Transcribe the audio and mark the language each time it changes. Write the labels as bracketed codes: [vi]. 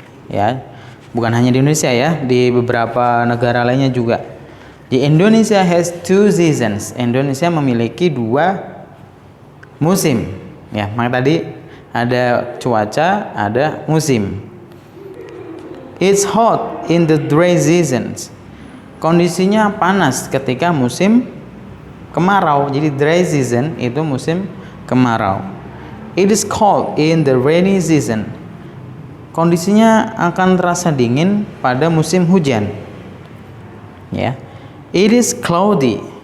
[id] Ya, bukan hanya di Indonesia ya, di beberapa negara lainnya juga. [en] Di Indonesia has 2 seasons. [id] Indonesia memiliki 2 musim. Ya, maka tadi ada cuaca, ada musim. [en] It's hot in the dry seasons. [id] Kondisinya panas ketika musim kemarau. Jadi dry season itu musim kemarau. [en] It is cold in the rainy season. [id] Kondisinya akan terasa dingin pada musim hujan. Ya. [en] It is cloudy.